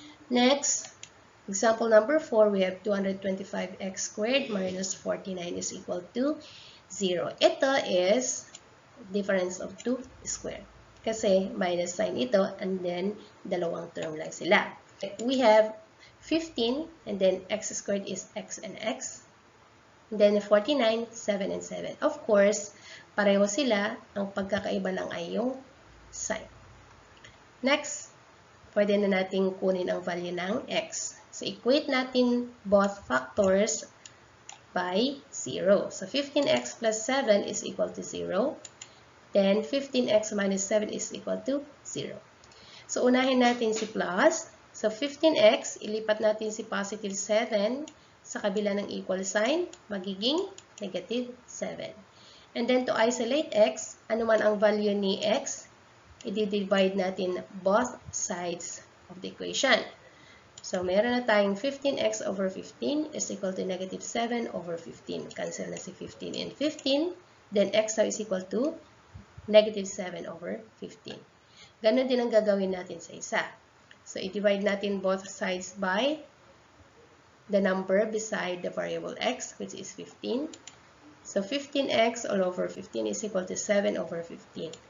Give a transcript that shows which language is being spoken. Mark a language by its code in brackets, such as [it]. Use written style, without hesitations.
[en] Next, example number 4, we have 225x squared minus 49 is equal to 0. Ito is difference of 2 squared. [tl] Kasi minus sign ito and then dalawang term lang sila. [en] We have 15 and then x squared is x and x. And then 49, 7 and 7. Of course, [tl] pareho sila. Ang pagkakaiba lang ay yung sign. Next, pwede na natin kunin ang value ng x. [en] So, equate natin both factors by 0. So, 15x plus 7 is equal to 0. Then, 15x minus 7 is equal to 0. [tl] So, unahin natin si plus. So, 15x, ilipat natin si positive 7 sa kabila ng equal sign, magiging negative 7. [en] And then, to isolate x, [tl] ano man ang value ni x, [en] i-divide natin both sides of the equation. So, meron na tayong 15x over 15 is equal to negative 7 over 15. Cancel na si 15 and 15. Then, x now is equal to negative 7 over 15. [tl] Ganon din ang gagawin natin sa isa. [en] So, i-divide natin both sides by the number beside the variable x, which is 15. So, 15x all over 15 is equal to 7 over 15.